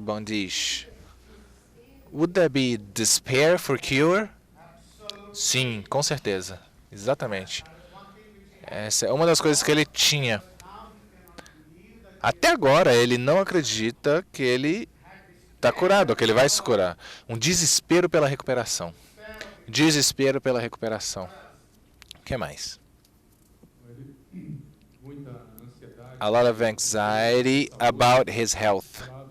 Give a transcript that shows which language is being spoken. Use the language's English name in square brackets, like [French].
[English] Bondish, would there be despair for cure? [Portuguese] Sim, com certeza. Exatamente. Essa é uma das coisas que ele tinha. Até agora, ele não acredita que ele está curado, que ele vai se curar. Um desespero pela recuperação. Desespero pela recuperação. O que mais? [English] A lot of anxiety about his health.